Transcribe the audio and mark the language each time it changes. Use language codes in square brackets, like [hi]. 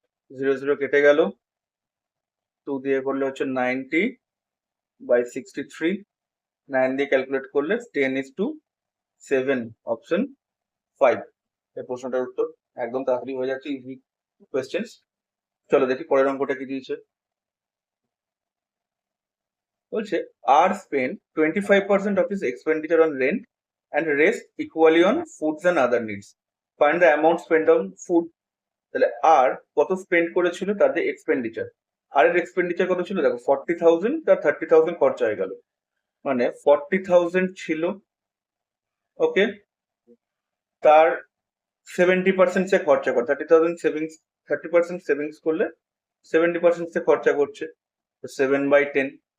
[bn] 0 0 কেটে গেল, 2 দিয়ে করলে হচ্ছে 90 by 63, 9 দিয়ে ক্যালকুলেট করলে 10:7, অপশন 5 এই প্রশ্নটার উত্তর। একদম তাড়াতাড়ি হয়ে যাচ্ছে, ইজি কোয়েশ্চেন্স। চলো দেখি পরের অঙ্কটা কি দিয়েছে। বলছে [en] আর spend 25% of his expenditure on rent and rest equally on foods and other needs. Find the amount spent on food. [bn] তাহলে আর কত স্পেন্ড করেছিল তাদের এক্সপেন্ডিচার, আর এর এক্সপেন্ডিচার কত ছিল দেখো 40,000, তার 30,000 খরচা হয়ে গেল, মানে 40,000 ছিল। ওকে, তার 70% সে খরচা করে, 30,000 সেভিংস, 30% সেভিংস করলে 70% সে খরচা করছে, 7/10।